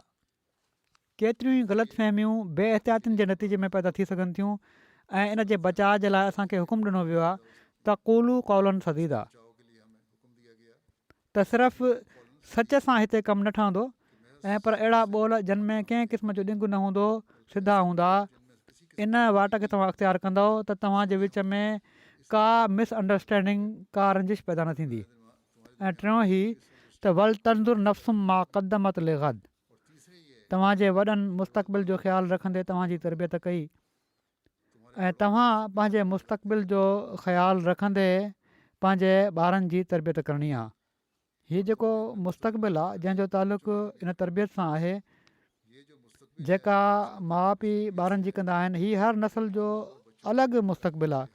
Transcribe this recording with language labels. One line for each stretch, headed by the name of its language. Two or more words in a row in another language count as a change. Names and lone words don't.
Sindhi: केतिरियूं ई ग़लतफ़हमियूं बेहतियातियुनि जे नतीजे में पैदा थी सघनि थियूं ऐं इन जे बचाव जे लाइ असांखे हुकुम ॾिनो वियो आहे त
Arabic: قولوا قولا سديدا,
Sindhi: त सिर्फ़ु सच सां हिते कमु न ठहंदो ऐं पर अहिड़ा ॿोल जिन में कंहिं क़िस्म जो ॾिंगु न हूंदो, सिधा हूंदा, इन वाट खे तव्हां अख़्तियार कंदव त तव्हांजे विच में का मिसअंडरस्टैंडिंग, का रंजिश पैदा न थींदी। ऐं टियों ई त
Arabic: ولتنظر نفس ما قدمت لغد,
Sindhi: तव्हांजे वॾनि मुस्तक़बिल जो ख़्यालु रखंदे तव्हांजी तरबियत कई ऐं तव्हां पंहिंजे मुस्तक़बिल जो ख़्यालु रखंदे पंहिंजे ॿारनि जी तरबियत करणी आहे। हीअ जेको मुस्तक़बिल आहे जंहिंजो तालुक़ु इन तरबियत सां आहे, जेका माउ पीउ ॿारनि जी कंदा आहिनि, हीअ हर नसल जो अलॻि मुस्तक़बिल आहे।